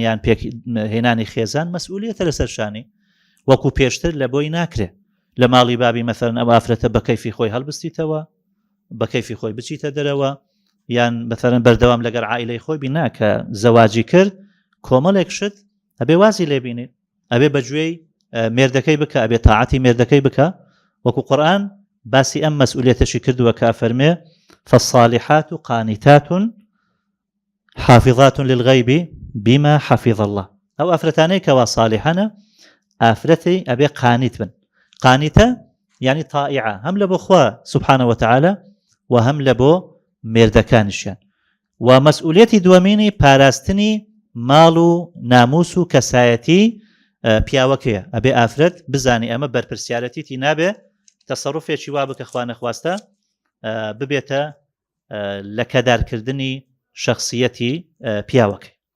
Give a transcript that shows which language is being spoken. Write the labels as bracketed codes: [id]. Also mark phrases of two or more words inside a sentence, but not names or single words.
[ckb] یان هێنانی خێزان مەسئولیەتە لەسەر شانی وەکو پێشتر لە بۆی ناکرێ لە ماڵی بابی مەثەلەن ئەو ئافرەتە بە کەیفی خۆی هەڵبستیتەوە بە کەیفی خۆی بچیتە دەرەوە یان مەثەلەن بەردەوام لەگەر عائیلەی خۆی بینا کە زەواجی کرد کۆمەڵێک شت ئەبێ وازی لێبینێت ئەبێ بەگوێی مێردەکەی بکە ئەبێ تاعاتی مێردەکەی بکە وەکو قورئان باسی ئەم مەسئولیەتەشی کردووە کە فەرمێ [ar] فالصالحات قانتات حافظات للغيب بما حفظ الله [ckb] ئەو ئافرەتانەی کەوا صالحانە ئافرەتی ئەبێ قانیت بن قانیتە یعنی طائعە هەم لە بۆ خوا [ar] سبحانه وتعالى [ckb] و هەم لە بۆ مێردەکانیشیان و مەسئولیەتی دووەمینی پاراستنی ماڵ و ناموس و کەسایەتی پیاوەکەیە ئەبێ ئافرەت بزانی ئەمە بەرپرسیارەتیتی نابێ تەسەڕوفێکی وا بکە خوا نەخواستە ببێتە لە کەدارکردنی شخصیەتی پیاوەکەی